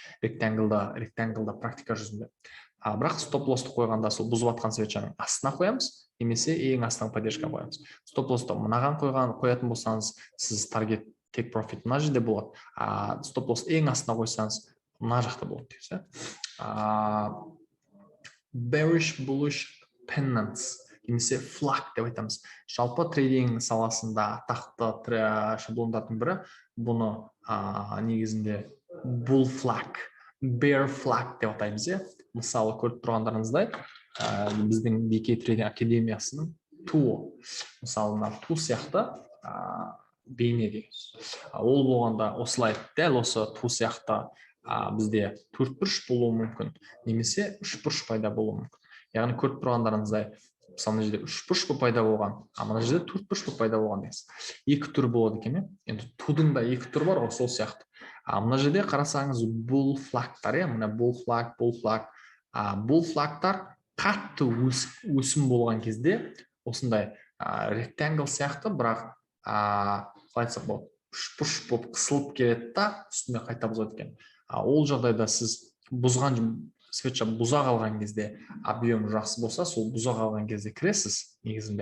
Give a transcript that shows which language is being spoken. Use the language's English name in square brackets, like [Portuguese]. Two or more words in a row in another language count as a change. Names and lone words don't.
[Kazakh] Rectangle-да практика жүзінде. Бірақ [English] stop lossты [Kazakh] қойғанда сол бұзып атқан свечаның астына қоямыз, немесе ең астыңғы поддержка қоямыз. [English] stop lossты [Kazakh] мынаған қоятын болсаңыз, сіз [English] target take profit [Kazakh] мына жерде болады. [English] stop loss [Kazakh] ең астына қойсаңыз, мына жақта болады. [English] Bearish, bullish pennants, [Kazakh] немесе flag деп айтамыз. Жалпы трейдинг саласында атақты шаблондардың бірі, бұны негізінде [English] bull flag, bear flag [Kazakh] деп атаймыз. Мысалы көріп тұрғандарыңыздай, біздің BK Trading Академиясының туы. Мысалы, ту сияқты бейне дейміз. Ол болғанда осылай дәл осы ту сияқты бізде төртбұрыш болуы мүмкін, немесе үшбұрыш пайда болуы мүмкін. Яғни көріп тұрғандарыңыздай, мысалы жерде үшбұрыш пайда болған, мына жерде төртбұрыш пайда болған дейсіз. Екі түр болады екен. Енді тудың да екі түр бар, сол сияқты. Мына жерде қарасаңыз [English] bull flag-тар, [Kazakh] мына [English] bull flag. Bull flag-тар [Kazakh] қатты өсім болған кезде осындай rectangle сияқты, бірақ қалайтсақ болады, үшбұрыш болып қысылып келеді да, үстіне қайта бұзады екен. Ол жағдайда сіз бұзған свеча бұза қалған кезде объем жақсы болса, сол бұза қалған кезде кіресіз негізінде.